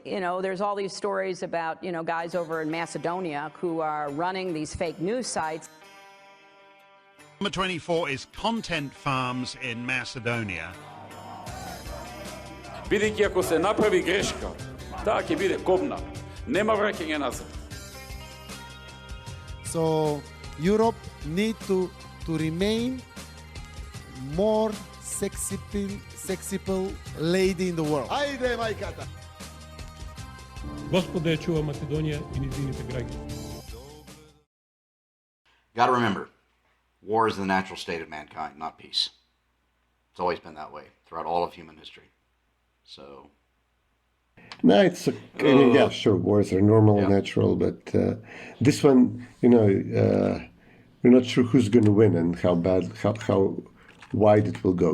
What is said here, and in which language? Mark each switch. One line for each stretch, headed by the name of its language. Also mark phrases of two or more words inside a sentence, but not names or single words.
English: there's all these stories about, guys over in Macedonia who are running these fake news sites. Number 24 is Content Farms in Macedonia.
Macedonian: Бидејќи ако се направи грешка, таа ќе биде кобна. Нема враќање назад.
English: So Europe need to remain more sexy lady in the world.
Macedonian: Ајде, мајката! Господа ја чува Македонија и низините граѓани.
English: Gotta remember, war is the natural state of mankind, not peace. It's always been that way throughout all of human history. So... No, it's yeah, sure, wars are normal and natural, but this one, we're not sure who's going to win and how wide it will go.